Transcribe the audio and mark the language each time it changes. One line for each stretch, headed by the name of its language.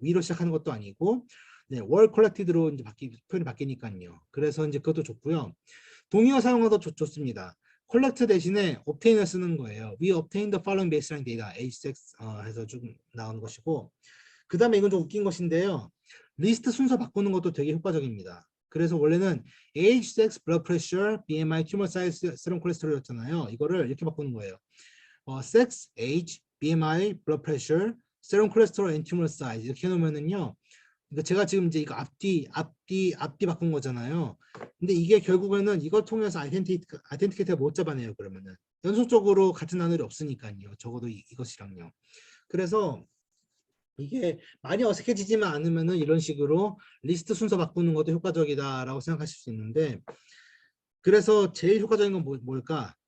Korean: we로 시작하는 것도 아니고, 네,
English: were collected
Korean: 로 이제 표현이 바뀌니까요. 그래서 이제 그것도 좋고요. 동의어 사용어도 좋습니다. collect 대신에 obtain을 쓰는 거예요.
English: We obtained the following baseline data, age, sex
Korean: 해서 좀 나오는 것이고, 그 다음에 이건 좀 웃긴 것인데요. 리스트 순서 바꾸는 것도 되게 효과적입니다. 그래서 원래는
English: age, sex, blood pressure, BMI, tumor size, serum cholesterol이었잖아요.
Korean: 이거를 이렇게 바꾸는 거예요.
English: sex, age, BMI, blood pressure, serum cholesterol, and tumor size
Korean: 이렇게 해놓으면은요. 그러니까 제가 지금 이제 이거 앞뒤 바꾼 거잖아요. 근데 이게 결국에는 이걸 통해서 아이덴티케이터가 못 잡아내요. 그러면은 연속적으로 같은 단어들이 없으니까요. 적어도 이것이랑요. 그래서 이게 많이 어색해지지만 않으면은 이런 식으로 리스트 순서 바꾸는 것도 효과적이다라고 생각하실 수 있는데, 그래서 제일 효과적인 건 뭘까?